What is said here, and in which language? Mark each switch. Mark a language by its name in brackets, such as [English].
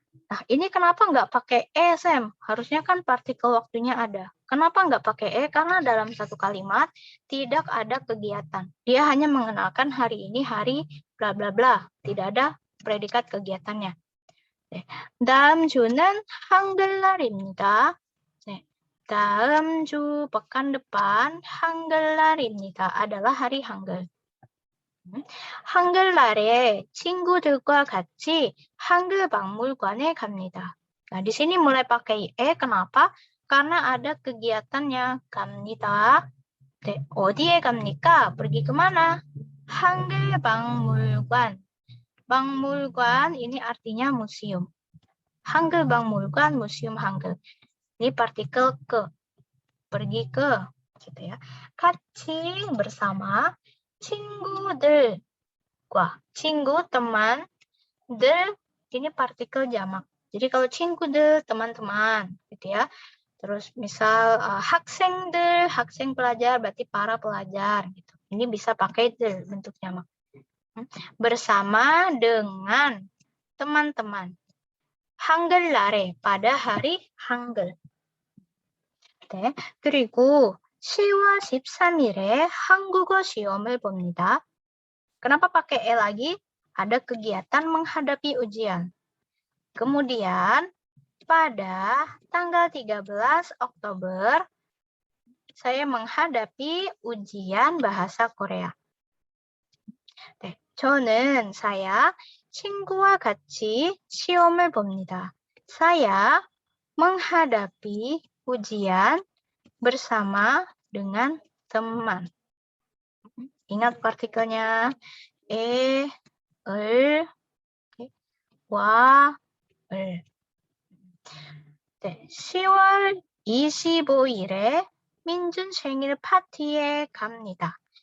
[Indonesian] Nah, ini kenapa nggak pakai E, Sam? Harusnya kan partikel waktunya ada. Kenapa nggak pakai E? Karena dalam satu kalimat tidak ada kegiatan. Dia hanya mengenalkan hari ini hari bla bla bla. Tidak ada predikat kegiatannya. [Korean] 다음 주는 한글날입니다. 다음 주 [Indonesian] pekan depan [Korean] 한글날입니다. [Indonesian] adalah hari Hangul. [Korean] 한글날에 친구들과 같이 한글 박물관에 갑니다. [Indonesian] Nah, di sini mulai pakai E. Kenapa? Karena ada kegiatannya. [Korean] 갑니다. 어디에 갑니까? [Indonesian] Pergi kemana? [Korean] 한글 박물관. [Indonesian] 박물관 ini artinya museum. [Korean] 한글 박물관, [Indonesian] museum Hangul. Ini partikel ke. Pergi ke. Gitu ya. [Korean] 같이 [Indonesian] bersama. [Korean] 친구들과. [Indonesian] 친구, teman. 들, ini partikel jamak. Jadi kalau 친구들, teman-teman. Gitu ya. Terus misal 학생들, 학생 pelajar, berarti para pelajar. Gitu. Ini bisa pakai 들, bentuk jamak. Bersama dengan teman-teman. [Korean] 한글날에, [Indonesian] pada hari Hangul. [Korean] 네, 그리고 10월 13일에 한국어 시험을 봅니다. [Indonesian] Kenapa pakai E lagi? Ada kegiatan menghadapi ujian. Kemudian, pada tanggal 13 Oktober, saya menghadapi ujian bahasa Korea. [Korean] 네, 저는 saya 친구와 같이 시험을 봅니다. [Indonesian] Saya menghadapi ujian bersama dengan teman. Ingat partikelnya E, 을, 와, 을. [Korean] 네, 10월 25일에 민준 생일 파티에 갑니다.